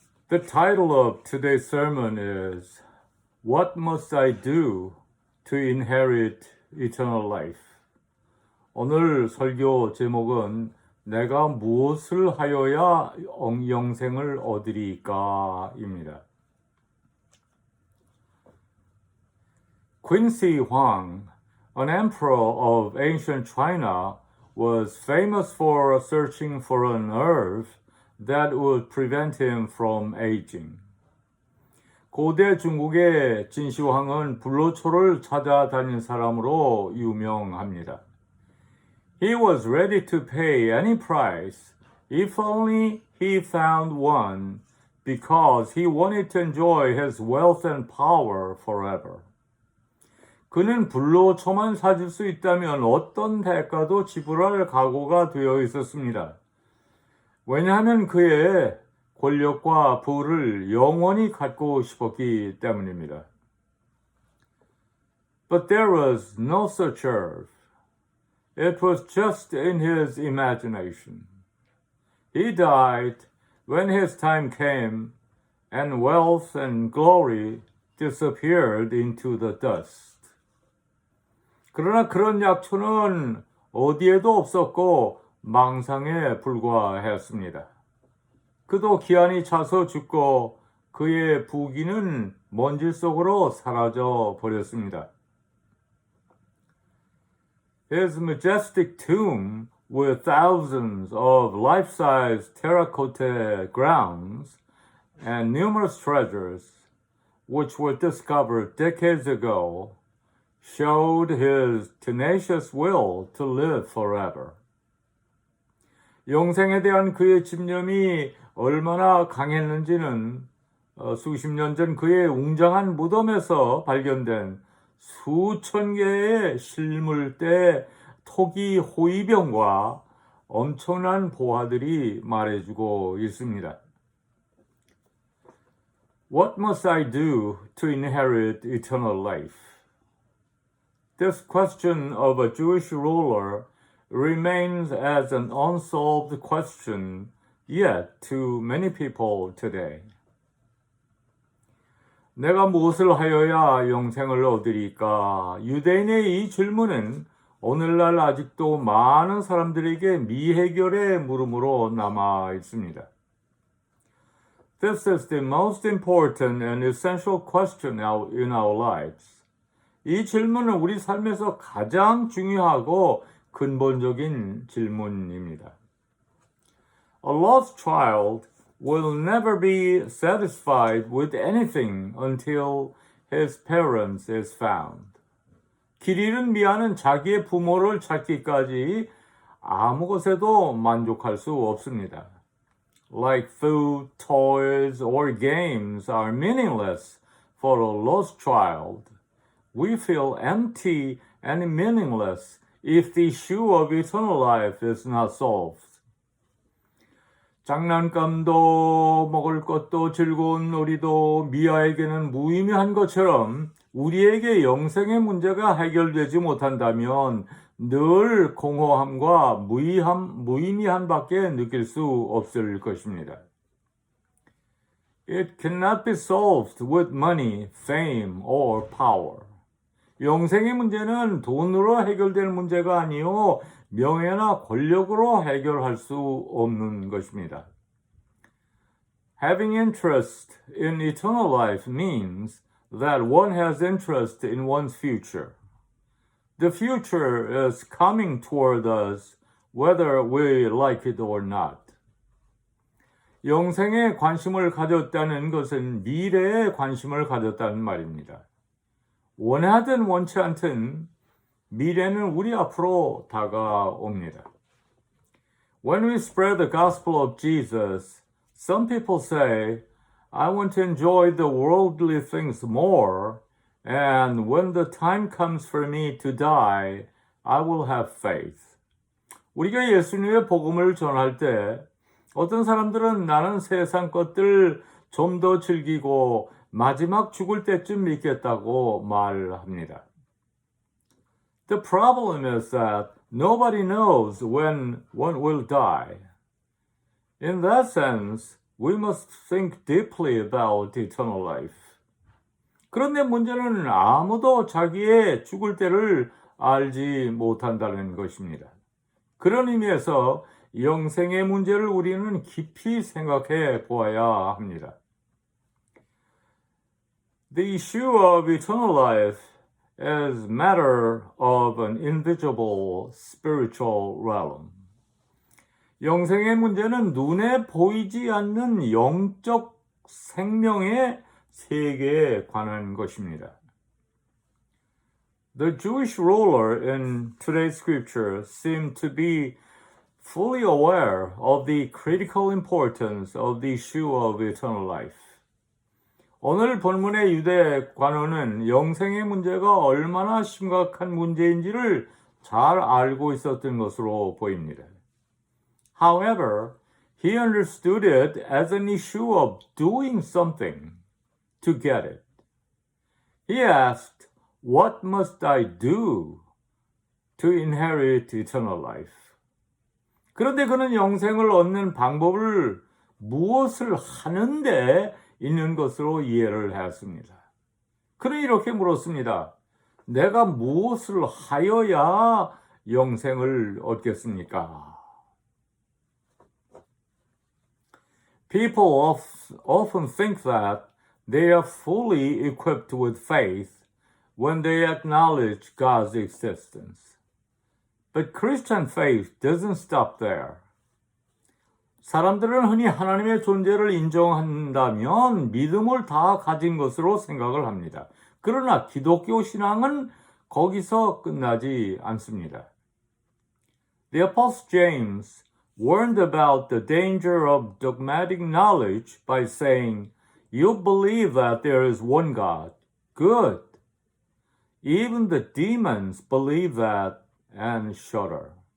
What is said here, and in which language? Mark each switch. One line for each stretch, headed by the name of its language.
English: The title of today's sermon is What Must I Do to Inherit Eternal Life?
Korean: 오늘 설교 제목은 내가 무엇을 하여야 영생을 얻으리까? 입니다.
English: Qinshi Huang, an emperor of ancient China, was famous for searching for an herb that would prevent him from aging.
Korean: 고대 중국의 진시황은 불로초를 찾아다닌 사람으로 유명합니다.
English: He was ready to pay any price if only he found one because he wanted to enjoy his wealth and power forever.
Korean: 그는 불로초만 사줄 수 있다면 어떤 대가도 지불할 각오가 되어 있었습니다. 왜냐하면 그의 권력과 부를 영원히 갖고 싶었기 때문입니다.
English: But there was no such herb. It was just in his imagination. He died when his time came, and wealth and glory disappeared into the dust.
Korean: 그러나 그런 약초는 어디에도 없었고 망상에 불과했습니다. 그도 기한이 차서 죽고 그의 부귀는 먼지 속으로 사라져 버렸습니다.
English: His majestic tomb with thousands of life-size terracotta grounds and numerous treasures, which were discovered decades ago, showed his tenacious will to live forever.
Korean: 영생에 대한 그의 집념이 얼마나 강했는지는 수십 년 전 그의 웅장한 무덤에서 발견된 수천 개의 실물대 토기 호위병과 엄청난 보화들이 말해주고 있습니다.
English: What must I do to inherit eternal life? This question of a Jewish ruler remains as an unsolved question yet to many people today.
Korean: 내가 무엇을 하여야 영생을 얻으리까? 유대인의 이 질문은 오늘날 아직도 많은 사람들에게 미해결의 물음으로 남아 있습니다.
English: This is the most important and essential question in our lives.
Korean: 이 질문은 우리 삶에서 가장 중요하고 근본적인 질문입니다.
English: A lost child will never be satisfied with anything until his parents is found.
Korean: 길 잃은 미아는 자기의 부모를 찾기까지 아무 것에도 만족할 수 없습니다.
English: Like food, toys, or games are meaningless for a lost child, we feel empty and meaningless if the issue of eternal life is not solved.
Korean: 장난감도 먹을 것도 즐거운 놀이도 미아에게는 무의미한 것처럼 우리에게 영생의 문제가 해결되지 못한다면 늘 공허함과 무의미함밖에 느낄 수 없을 것입니다.
English: It cannot be solved with money, fame, or power.
Korean: 영생의 문제는 돈으로 해결될 문제가 아니요 명예나 권력으로 해결할 수 없는 것입니다.
English: Having interest in eternal life means that one has interest in one's future. The future is coming toward us whether we like it or not.
Korean: 영생에 관심을 가졌다는 것은 미래에 관심을 가졌다는 말입니다. 원하든 원치 않든 미래는 우리 앞으로 다가옵니다.
English: When we spread the gospel of Jesus, some people say, I want to enjoy the worldly things more, and when the time comes for me to die, I will have faith.
Korean: 우리가 예수님의 복음을 전할 때 어떤 사람들은 나는 세상 것들 좀 더 즐기고 마지막 죽을 때쯤 믿겠다고 말합니다.
English: The problem is that nobody knows when one will die. In that sense, we must think deeply about eternal life.
Korean: 그런데 문제는 아무도 자기의 죽을 때를 알지 못한다는 것입니다. 그런 의미에서 영생의 문제를 우리는 깊이 생각해 보아야 합니다.
English: The issue of eternal life is matter of an invisible spiritual realm.
Korean: 영생의 문제는 눈에 보이지 않는 영적 생명의 세계에 관한 것입니다.
English: The Jewish ruler in today's scripture seemed to be fully aware of the critical importance of the issue of eternal life.
Korean: 오늘 본문의 유대 관원은 영생의 문제가 얼마나 심각한 문제인지를 잘 알고 있었던 것으로 보입니다.
English: However, he understood it as an issue of doing something to get it. He asked, What must I do to inherit eternal life?
Korean: 그런데 그는 영생을 얻는 방법을 무엇을 하는데 있는 것으로 이해를 했습니다. 그는 이렇게 물었습니다. 내가 무엇을 하여야 영생을 얻겠습니까?
English: People often think that they are fully equipped with faith when they acknowledge God's existence. But Christian faith doesn't stop there.
Korean: 사람들은 흔히 하나님의 존재를 인정한다면 믿음을 다 가진 것으로 생각을 합니다. 그러나 기독교 신앙은 거기서 끝나지 않습니다.
English: The Apostle James warned about the danger of dogmatic knowledge by saying, You believe that there is one God. Good. Even the demons believe that and shudder.